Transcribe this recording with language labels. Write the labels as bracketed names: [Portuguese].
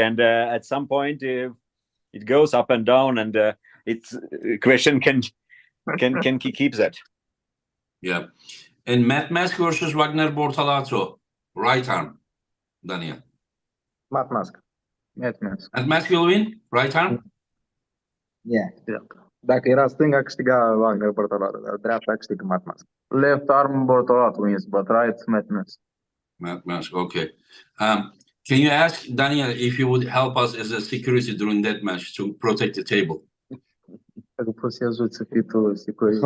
[English] And at some point it goes up and down, and it's question, can he keep that? Yeah. And Matt Mask versus Wagner Bortolato, right arm, Daniel. Matt Mask. Matt Mask. Matt Mask will win, right arm? Yeah. [Romanian] Dacă era stânga, câștiga Wagner Bortolato, dar dreapta câștigă Matt Mask. [English] Left arm Bortolato wins, but right Matt Mask. Matt Mask, okay. Can you ask Daniel if he would help us as a security during that match to protect the table? [Romanian] Dacă poți să ajut să fii tu security.